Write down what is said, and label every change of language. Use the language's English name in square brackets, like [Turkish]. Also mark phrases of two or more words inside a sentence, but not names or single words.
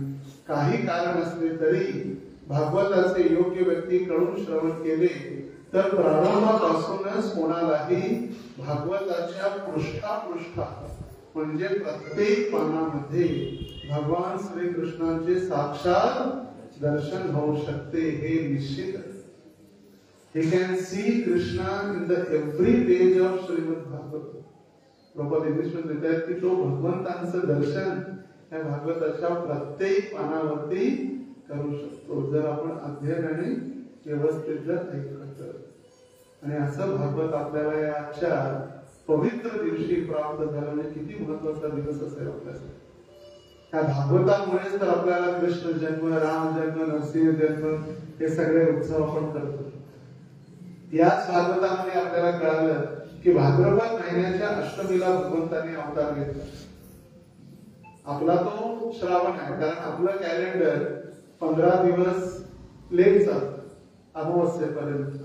[Marathi] काही कारण असले तरी भागवताचे योग्य व्यक्तीकडून श्रवण केले तर प्रारंभापासूनच कोणालाही भागवताच्या पृष्ठा म्हणजे प्रत्येक पानामध्ये भगवान श्रीकृष्णांचे साक्षात दर्शन होऊ शकते हे निश्चित आहे. [English] He can see Krishna in the every page of Srimad Bhagavatam. [Marathi] प्रभुपाद इंग्लिश मध्ये लिहितात की तो भगवंतांचं दर्शन या भागवताच्या प्रत्येक पानावरती करू शकतो जर आपण अध्ययनाने व्यवस्थित जर ऐकलं तर. आणि असं भागवत आपल्याला या आजच्या पवित्र दिवशी प्राप्त झालं म्हणजे किती महत्वाचा दिवस असेल आपल्यासाठी. त्या भागवतामुळेच तर आपल्याला कृष्ण जन्म, राम जन्म, नरसिंह जन्म हे सगळे उत्सव आपण करतो. याच भागवतामध्ये आपल्याला कळालं की भाद्रपद महिन्याच्या अष्टमीला भगवंतांनी अवतार घेतला. आपला तो श्रावण आहे कारण आपलं कॅलेंडर 15 दिवस लेट चालतं अमावस्येपर्यंत.